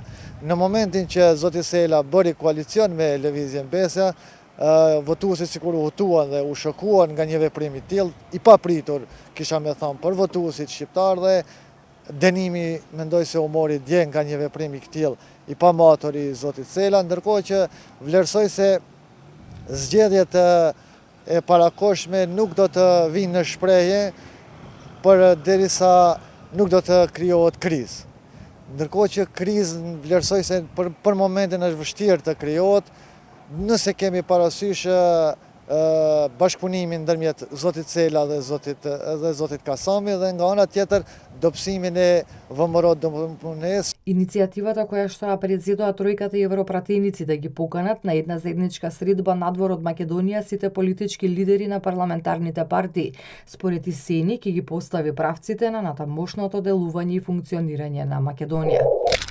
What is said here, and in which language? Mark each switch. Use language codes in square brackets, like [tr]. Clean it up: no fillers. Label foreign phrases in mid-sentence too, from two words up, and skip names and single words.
[sq] Në momentin që zoti Sela bëri koalicion me Lëvizjen Besa, votuesit sikur u hutuan dhe u shokuan nga një veprim i tillë, i papritur, kisha me thënë, për votuesit shqiptar dhe dënimi mendoj se u mori dje nga një veprim i tillë i pamatur i zotit Sela, ndërkohë që vlerësoj se zgjedhjet e parakoshme nuk do të vinë në shprehje përderisa nuk do të krijohet krizë. ndërkohë që krizën vlerësoj se për momentin është vështirë të krijohet, nëse kemi parasysh bashkëpunimin ndërmjet zotit Cela dhe zotit Kasami dhe nga ana tjetër dobësimin e ВМРО ДПМНЕ. [mk] Иницијативата која што ја презедоа тројката европратеници да ги поканат на една заедничка средба надвор од Македонија сите политички лидери на парламентарните партии, според Исени ќе ги постави правците на натамошното делување и функционирање на Македонија.